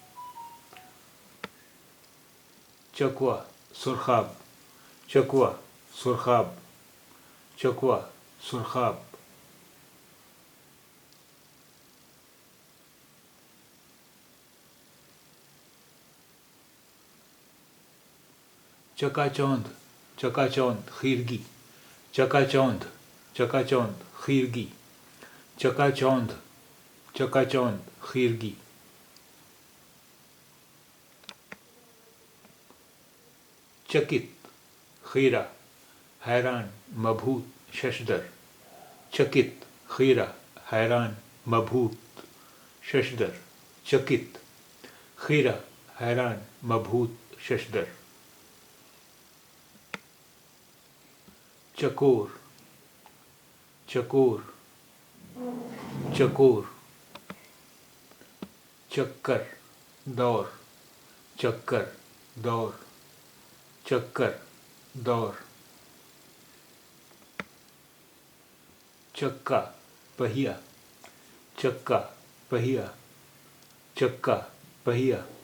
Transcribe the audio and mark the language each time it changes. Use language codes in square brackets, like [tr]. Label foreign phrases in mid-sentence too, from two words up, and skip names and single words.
[ur] چکوا سرخاب، چکوا سرخاب، چکوا سرخاب، چکا چوندھ چکا چوندھ خیرگی، چکا چوندھ چکا چوندھ خیرگی، چکا چوندھ چکا چوندھ خیرگی، چکت خیرہ حیران مبہوت ششدر، چکت خیرہ حیران مبہوت ششدر، چکت خیرہ حیران مبہوت ششدر، چکور چکور چکور، چکر دور، چکر دور، چکر دور، چکا پہیا، چکا پہیا، چکا پہیا،